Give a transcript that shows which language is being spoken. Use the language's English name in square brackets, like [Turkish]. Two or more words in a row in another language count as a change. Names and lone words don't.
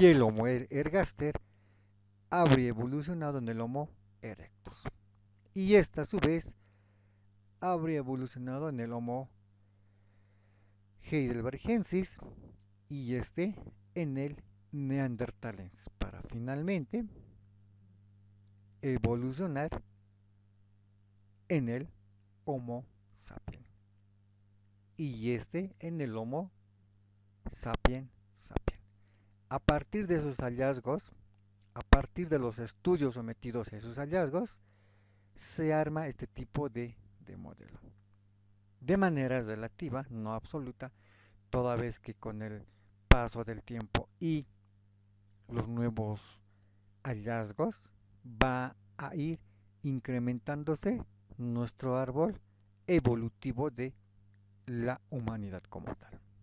[Spanish] el Homo ergaster habría evolucionado en el Homo erectus, y esta a su vez habría evolucionado en el Homo heidelbergensis, y este en el neanderthalensis, para finalmente evolucionar en el Homo sapiens, y este en el Homo sapiens sapiens. A partir de esos hallazgos, a partir de los estudios sometidos a esos hallazgos, se arma este tipo de modelo. De manera relativa, no absoluta, toda vez que con el paso del tiempo y los nuevos hallazgos va a ir incrementándose nuestro árbol evolutivo de la humanidad como tal.